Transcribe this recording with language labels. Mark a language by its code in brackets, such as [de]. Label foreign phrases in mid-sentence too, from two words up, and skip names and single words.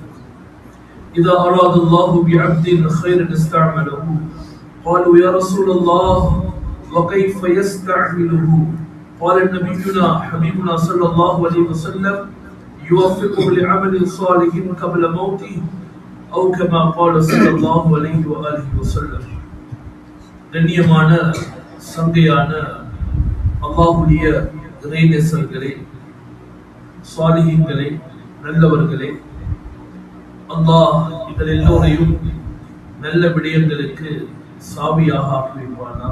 [ar] إذا أراد الله بعبد خيرا استعمله قالوا يا رسول الله وكيف يستعمله قال نبينا حبيبنا صلى الله عليه وسلم يوفقه لعمل صالح قبل موته أو كما قال صلى الله عليه وآله وسلم [ta] கண்ணியமான சங்கையான அல்லாஹ்வுடைய இறைநேசர்களே, சாலிஹீன்களே, நல்லவர்களே, அல்லாஹ் எங்கள் எல்லோரையும் நல்ல விடயங்களுக்கு சாவியாக ஆக்கி வைப்பானாக.